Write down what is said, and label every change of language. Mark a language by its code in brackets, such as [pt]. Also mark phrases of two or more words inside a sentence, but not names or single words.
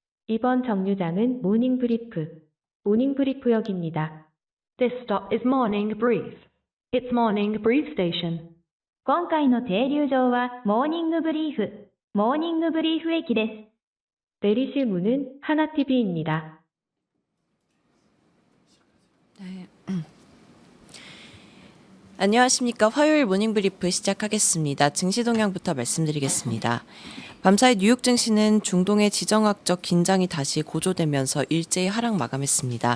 [ko] 이번 정류장은 모닝브리프역입니다. [en] This stop is Morning Brief. It's Morning Brief Station. [ja] 今回の停留場はモーニングブリーフ駅です。 [ko] 내리실 문은 하나TV입니다. 네. 안녕하십니까. 화요일 모닝브리프 시작하겠습니다. 증시 동향부터 말씀드리겠습니다. 밤사이 뉴욕 증시는 중동의 지정학적 긴장이 다시 고조되면서 일제히 하락 마감했습니다.